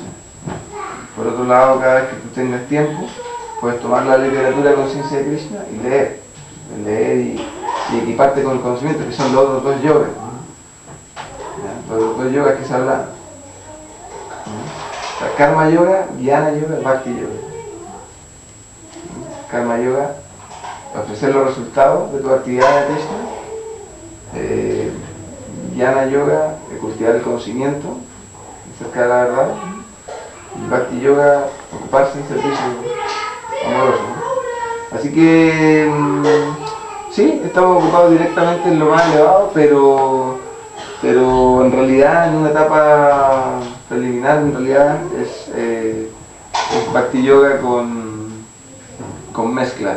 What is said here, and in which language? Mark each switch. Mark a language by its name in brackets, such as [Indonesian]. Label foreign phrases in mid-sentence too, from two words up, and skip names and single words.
[Spanish] Por otro lado, cada vez que tú tengas tiempo, puedes tomar la literatura de conciencia de Krishna y leer y equiparte con el conocimiento, que son los otros dos yogas, ¿no? Los otros dos yogas que se hablan. ¿No? O sea, Karma Yoga, Jnana Yoga, Bhakti Yoga. ¿No? Karma Yoga, ofrecer los resultados de tu actividad de Krishna. Jnana Yoga, cultivar el conocimiento acerca de la verdad. Y Bhakti Yoga, ocuparse en servicio amoroso, ¿no? Así que sí, estamos ocupados directamente en lo más elevado, pero en realidad en una etapa preliminar en realidad es Bhakti Yoga con mezcla.